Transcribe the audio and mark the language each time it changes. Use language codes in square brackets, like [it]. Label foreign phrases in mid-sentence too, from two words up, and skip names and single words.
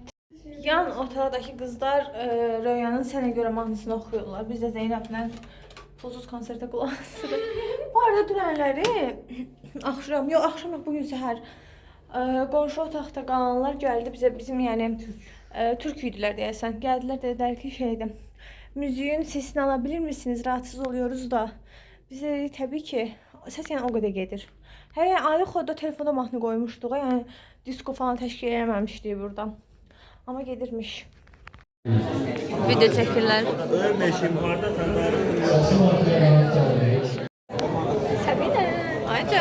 [az] Yan otaqdakı qızlar Röyanın Sənə görə mahnısını oxuyurlar. Biz də Zeynəblə pulsuz konsertə qulaq asırıq. Bu arada dünənləri axşam yox, bugün səhər qonşu otaqda qalanlar gəldi bizə, bizim yəni türk idilər deyəsən. Gəldilər, dedilər ki şeydir. [tr] Müziğin sesini alabilir misiniz? Rahatsız oluyoruz da. [az] Biz də dedik təbii ki səs yəni o qədər gedir. Hər yəni ayrı kodda telefonda mahnı qoymuşduq. Yəni disko falan təşkil eləməmişdik burada. Ama gedirmiş. Video çəkirlər. Ölmeşim harda Səbinə. Ayca.